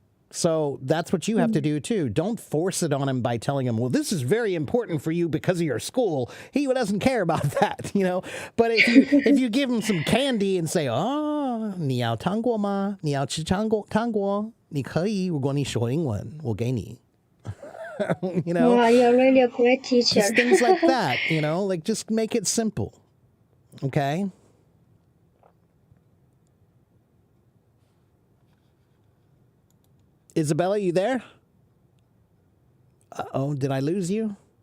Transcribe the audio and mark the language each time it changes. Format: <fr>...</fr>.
<en>So that's what you have to do too. Don't force it on him by telling him, well, this is very important for you because of your school. He doesn't care about that, But if you give him some candy and say,</en> <zh>你要糖果吗？你要吃糖果？你可以，如果你说英文，我给你。</zh> <en>Wow, you're really a great teacher. Just things like that, like just make it simple. Okay? Isabella, you there? Uh-oh, did I lose you?</en>